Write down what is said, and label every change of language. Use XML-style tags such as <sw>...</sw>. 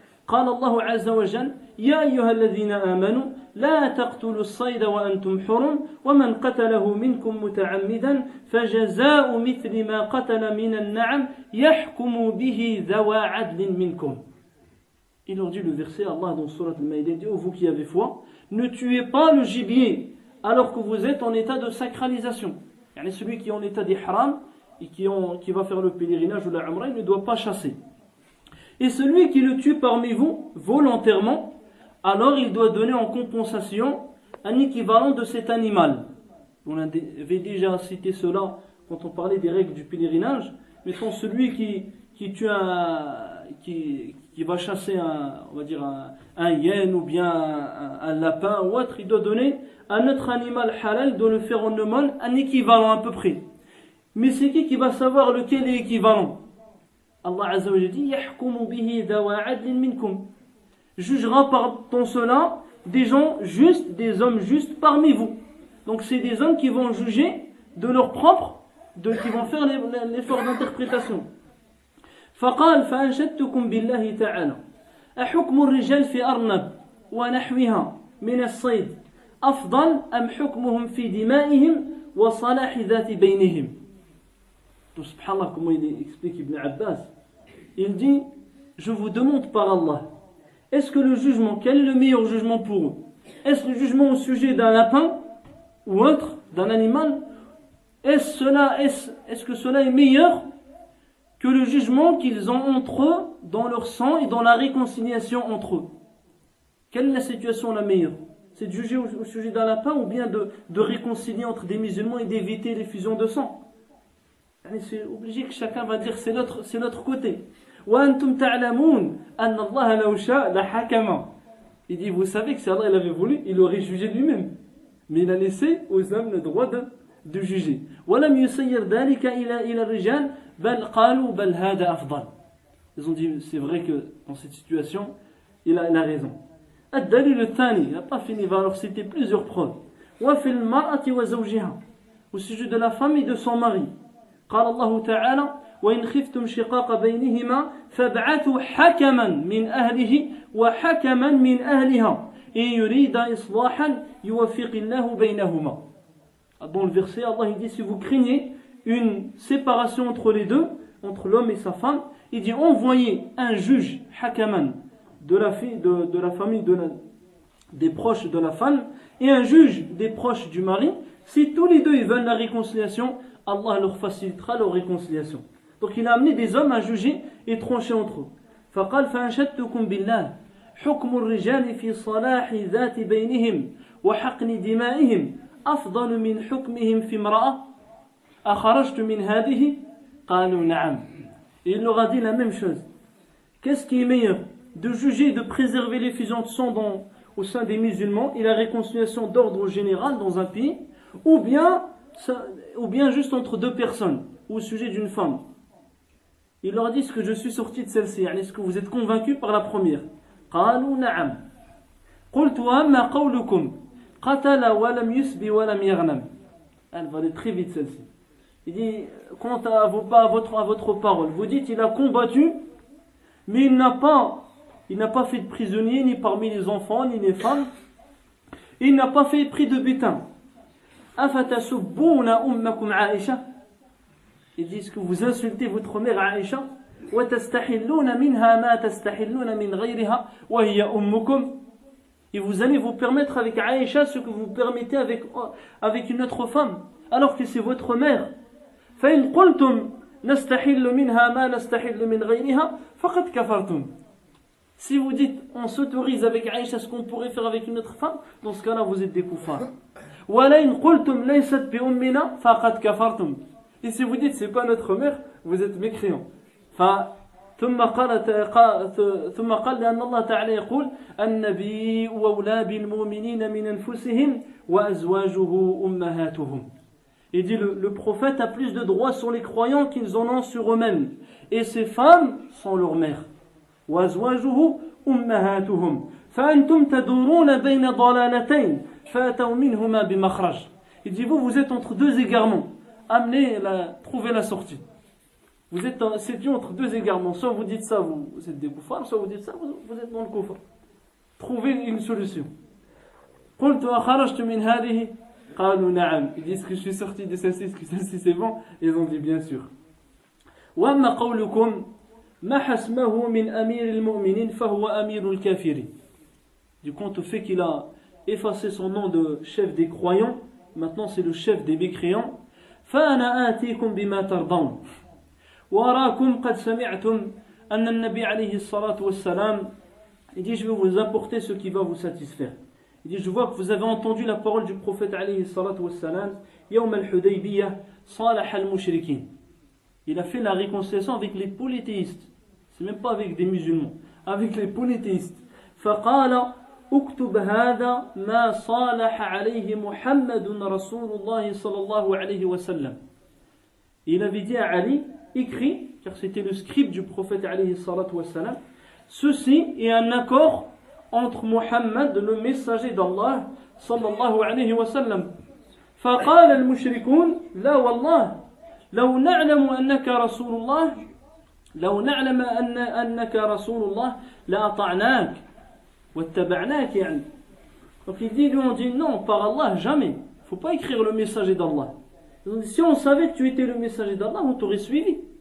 <ar>قال الله عز وجل يا أيها الذين آمنوا لا تقتلوا الصيد وأنتم حرم ومن قتله منكم متعمدا فجزاء مثل ما قتل من النعم يحكم به ذوى عدل منكم.</ar> <fr>Il leur dit le verset, Allah dans Surat Al-Maïdah dit, oh vous qui avez foi, ne tuez pas le gibier alors que vous êtes en état de sacralisation. Yani celui qui est en état d'ihram et qui va faire le pèlerinage ou la umrah, il ne doit pas chasser. Et celui qui le tue parmi vous volontairement, alors il doit donner en compensation un équivalent de cet animal. On avait déjà cité cela quand on parlait des règles du pèlerinage. Mettons celui qui tue qui va chasser on va dire un hyène ou bien un lapin ou autre, il doit donner à notre animal halal, il doit le faire en aumône, un équivalent à peu près. Mais c'est qui va savoir lequel est équivalent? Allah Azza wa Jalla dit</fr> <ar>yahkumu bihi dawa adlin minkum,</ar> <fr>jugera dans cela des gens justes, des hommes justes parmi vous. Donc c'est des hommes qui vont juger de leur propre, qui vont faire l'effort d'interprétation.</fr> <ar>فقال فأنشدتكم بالله تعالى أحكم الرجال في أرنب ونحوها من الصيد أفضل أم حكمهم في دمائهم وصلاح ذات بينهم.</ar> <fr>Donc subhanallah, comment il explique Ibn Abbas, il dit, je vous demande par Allah, est-ce que le jugement, quel est le meilleur jugement pour eux? Est-ce le jugement au sujet d'un lapin ou autre, d'un animal? Est-ce que cela est meilleur que le jugement qu'ils ont entre eux dans leur sang et dans la réconciliation entre eux? Quelle est la situation la meilleure? C'est de juger au sujet d'un lapin ou bien de réconcilier entre des musulmans et d'éviter les fusions de sang? C'est obligé que chacun va dire c'est notre côté.</fr> <ar>وَأَنْتُمْ تَعْلَمُونَ أَنَّ اللَّهَ لَوْ شَاءَ لَحَكَمَ.</ar> <fr>Il dit, vous savez que si Allah l'avait voulu, il aurait jugé lui-même. Mais il a laissé aux hommes le droit de juger.</fr> <ar>وَلَمْ يُسَيِّرْ ذَلِكَ إِلَى الرِّجَالِ بَلْ قَالُوا بَلْ هَذَا أَفْضَلُ.</ar> <fr>Ils ont dit, c'est vrai que dans cette situation, il a raison.</fr> <ar>الدليل الثاني,</ar> <fr>il n'a pas fini, il va leur citer plusieurs preuves.</fr> <ar>وَفِي الْمَرْأَةِ وَزَوْجِهَا,</ar> <fr>au sujet de la femme et de son mari.</fr> <ar>قال الله تعالى وإن خفتم شقاق بينهما فابعثوا حكما من أهله وحكما من أهلها إن يريد إصلاحا يوفق الله بينهما.</ar> <fr>Dans le verset, Allah il dit, si vous craignez une séparation entre les deux, entre l'homme et sa femme, il dit, envoyez un juge hakaman de la famille des proches de la femme et un juge des proches du mari. Si tous les deux ils veulent la réconciliation, Allah leur facilitera leur réconciliation. Donc il a amené des hommes à juger et trancher entre eux.</fr> <ar>فقال فأنشدتكم بالله حكم الرجال في صلاح ذات بينهم وحقن دمائهم أفضل من حكمهم في امرأة أخرجت من هذه قالوا نعم.</ar> <fr>Et il leur a dit la même chose. Qu'est-ce qui est meilleur? De juger, de préserver les fusions de sang au sein des musulmans et la réconciliation d'ordre général dans un pays, ou bien juste entre deux personnes, ou au sujet d'une femme. Il leur dit, est-ce que je suis sorti de celle-ci? Est-ce que vous êtes convaincus par la première?</fr> <ar>قالوا نعم. قلت وأما قولكم قتل ولم يسب ولم يغنم.</ar> <fr>Elle va aller très vite celle-ci. Il dit, quant à votre parole, vous dites il a combattu, mais il n'a pas fait de prisonnier ni parmi les enfants ni les femmes. Il n'a pas fait prix de butin.</fr> <ar>أفتسبون أمكم عائشة.</ar> <fr>Ils disent que vous insultez votre mère Aïcha.</fr> <ar>وتستحلون منها ما تستحلون من غيرها وهي أمكم.</ar> <fr>Et vous allez vous permettre avec Aïcha ce que vous permettez avec une autre femme, alors que c'est votre mère.</fr> <ar>فإن قلتم نستحل منها ما نستحل من غيرها فقد كفرتم.</ar> <fr>Si vous dites on s'autorise avec Aïcha ce qu'on pourrait faire avec une autre femme, dans ce cas-là vous êtes des koufars.</fr> <ar>وَلَئِنْ قُلْتُمْ لَيْسَتْ بِأُمِّنَا فَقَدْ كَفَرْتُمْ.</ar> <fr>Et si vous dites c'est pas notre mère, vous êtes mécréants.</fr> <ar>ثم قال لأن الله تعالى يقول النبي أولى بالمؤمنين من أنفسهم وأزواجه أمهاتهم.</ar> <fr>Il dit le prophète a plus de droits sur les croyants qu'ils en ont sur eux-mêmes, et ses femmes sont leurs mères.</fr> <ar>وأزواجه أمهاتهم فأنتم تدورون بين ضلالتين فأتوا منهما بمخرج.</ar> <fr>Il dit vous êtes entre deux égarements, trouvez la sortie. Vous êtes entre deux égarements, soit vous dites ça, vous êtes des koufars, soit vous dites ça, vous êtes dans le koufar. Trouvez une solution.</fr> <ar>قلت أخرجت من هذه قالوا نعم.</ar> <fr>Ils disent que je suis sorti de celle-ci, que celle-ci c'est bon. Ils ont dit bien sûr.</fr> <ar>وأما قولكم ما حسمه من أمير المؤمنين فهو أمير الكافرين.</ar> <fr>Du compte au fait qu'il a effacé son nom de chef des croyants, maintenant c'est le chef des mécréants.</fr> <ar>فأنا آتيكم بما ترضون وأراكم قد سمعتم أن النبي عليه الصلاة والسلام.</ar> <fr>Il dit je vais vous apporter ce qui va vous satisfaire. Il dit, je vois que vous avez entendu la parole du prophète alayhi salatu wassalam,</fr> <ar>Yawm al-Hudaybiyah, Salah al-Mushrikin.</ar> <fr>Il a fait la réconciliation avec les polythéistes. C'est même pas avec des musulmans, avec les polythéistes.</fr> <ar>فقال اكتب هذا ما صالح عليه محمد رسول الله صلى الله عليه وسلم.</ar> <fr>Il avait dit à Ali, écrit, car c'était le scribe du prophète alayhi salatu wassalam, ceci est un accord entre Muhammad, le messager d'Allah sallallahu alayhi wa sallam.</fr> <ar>فقال المشركون لا والله لو نعلم أنك رسول الله لو نعلم أنك رسول الله لأطعناك واتبعناك يعني.</ar> <fr>Donc il dit, lui on dit non, par Allah, jamais. Il ne faut pas écrire le messager d'Allah. Si on savait que tu étais le messager d'Allah, on t'aurait suivi.</fr>